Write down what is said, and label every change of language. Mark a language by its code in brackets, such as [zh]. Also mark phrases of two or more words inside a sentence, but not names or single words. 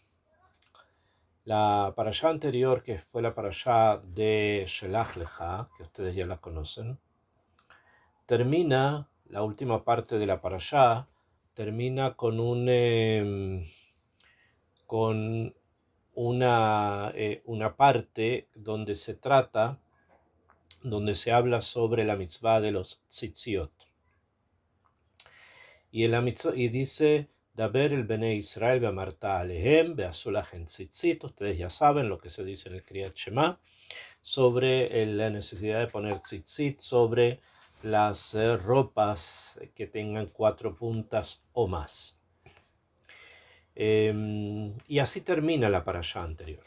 [es] La parashá anterior, que fue la parashá de Shelach Lecha, que ustedes ya la conocen, termina, la última parte de la parashá, termina con una parte donde se habla sobre la mitzvah de los tzitziot. Y dice, [he] דבר אל בני ישראל ואמרת אלהם ועשו להם ציצית. [es] Ustedes ya saben lo que se dice en el Kriyat Shema sobre la necesidad de poner tzitzit sobre las ropas que tengan 4 puntas o más. Y así termina la parashá anterior.